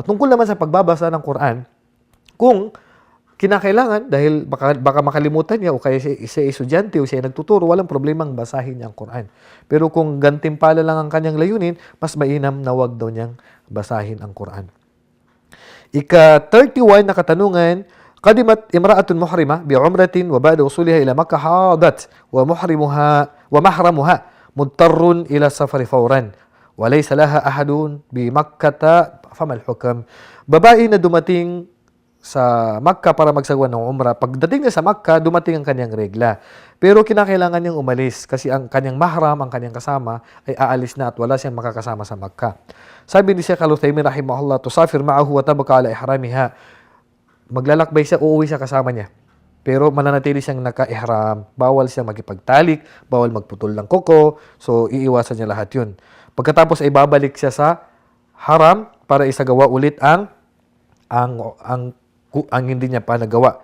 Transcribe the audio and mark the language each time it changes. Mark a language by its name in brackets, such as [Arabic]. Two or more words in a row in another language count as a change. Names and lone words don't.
[Filipino] Tungkol naman sa pagbabasa ng Quran, kung kinakailangan, dahil baka makalimutan niya o kaya siya estudyante o siya nagtuturo, walang problemang basahin niya ang Quran. Pero kung gantimpala lang ang kanyang layunin, mas mainam na wag daw niyang basahin ang Quran. Ika-31 na katanungan, [Arabic] قدمت امرأة محرمة بعمرة وبعد وصولها إلى مكة حاضت ومحرمها مضطر إلى سفر فورا وليس لها أحد بمكة فما الحكم. [Filipino] Babae na dumating sa Makkah para magsagawa ng umrah. Pagdating niya sa Makkah, dumating ang kanyang regla. Pero kinakailangan niyang umalis kasi ang kanyang mahram, ang kanyang kasama, ay aalis na at wala siyang makakasama sa Makkah. Sabi ni Sheikh Al-Uthaymin rahimahullah, [Arabic] تسافر معه وتبقى على إحرامها. [Filipino] Maglalakbay siya, uuwi siya kasama niya. Pero mananatili siyang naka-ihram. Bawal siyang magipagtalik, bawal magputol ng kuko. So, iiwasan niya lahat yun. Pagkatapos ay babalik siya sa haram para isagawa ulit ang hindi niya pa nagawa.